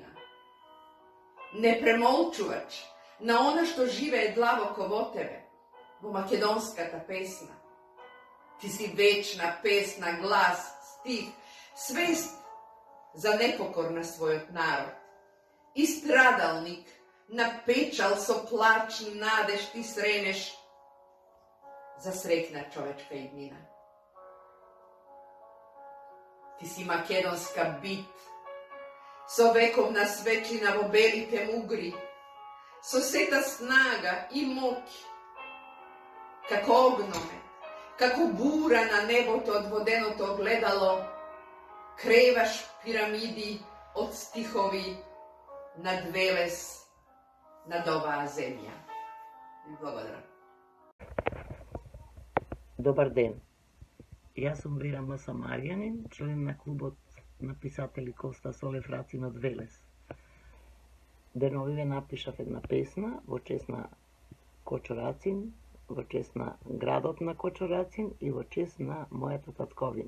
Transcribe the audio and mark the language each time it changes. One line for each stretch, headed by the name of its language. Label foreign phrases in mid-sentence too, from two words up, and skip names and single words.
Macedonian: Не премолчувач на она што живее длабоко во тебе, во македонската песна. Ти си вечна песна, глас, стих, свест за непокор на својот народ. И страдалник, на печал со плач надеж ти сренеш, за сретна човечка иднина. Ти си македонска бит, со вековна свечина во белите мугри, со сета снага и моќ, како огноме, како бура на небо то одводено то гледало, креваш пирамиди од стихови над Велес, над ова земја. Благодаря. Добар ден. Јас сум Вера М. Самарјанин, член на клубот на писатели Коста Солев Рацин од Велес. Деновиве напишав една песна во чест на Кочо Рацин, во чест на градот на Кочо Рацин и во чест на мојата татковина.